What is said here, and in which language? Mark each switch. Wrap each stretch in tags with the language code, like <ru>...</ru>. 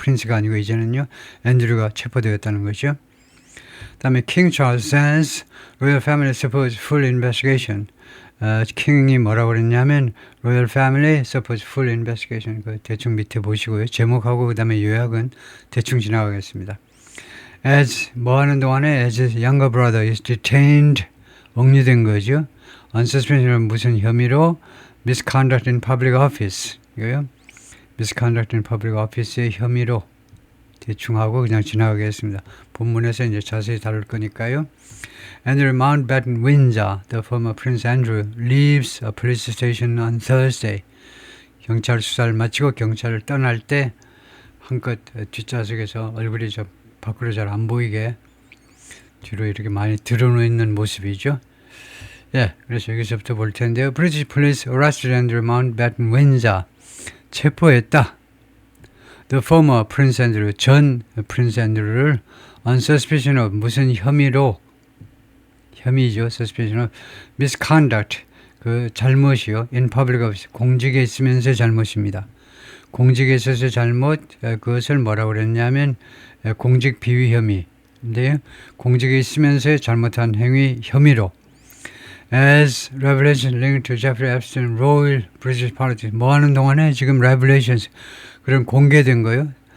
<ko>프린스가 아니고 이제는요 앤드루가 체포되었다는 거죠.</ko> <en>그다음에 King Charles says royal family supports full investigation.</en> <ko>킹이 뭐라고 그랬냐면</ko> <en>Royal Family supports full investigation.</en> <ko>대충 밑에 보시고요. 제목하고 그 다음에 요약은 대충 지나가겠습니다.</ko> <en>As</en> <ko>뭐하는 동안에</ko> <en>as his younger brother is detained</en> <ko>억류된 거죠.</ko> <en>On suspicion</en> <ko>무슨 혐의로</ko> <en>misconduct in public office</en> <ko>이거요.</ko> <en>misconduct in public office</en> <ko>의 혐의로 대충 하고 그냥 지나가겠습니다. 본문에서 이제 자세히 다룰 거니까요.</ko> <en>Andrew Mountbatten Windsor, the former Prince Andrew, leaves a police station on Thursday.</en> <ko>경찰 수사를 마치고 경찰을 떠날 때 한껏 뒷좌석에서 얼굴이 좀 밖으로 잘 안 보이게 뒤로 이렇게 많이 드러놓는 모습이죠. 예, 그래서 여기서부터 볼 텐데요.</ko> <en>British police arrested Andrew Mountbatten Windsor.</en> <ko>체포했다.</ko> <en>The former Prince Andrew,</en> <ko>전 프린스 앤드루를</ko> <en>on suspicion of</en> <ko>무슨 혐의죠.</ko> <en>suspicion of misconduct,</en> <ko>잘못이요.</ko> <en>in public office,</en> <ko>공직에 있으면서 잘못입니다. 공직에 있어서 잘못, 그것을 뭐라고 그랬냐면 공직 비위 혐의인데요. 공직에 있으면서 잘못한 행위 혐의로</ko> <en>as revelations linked to Jeffrey Epstein Royal British Politics.</en> <ko>뭐 하는 동안에 지금 revelations, 그런 공개된 거요.</ko>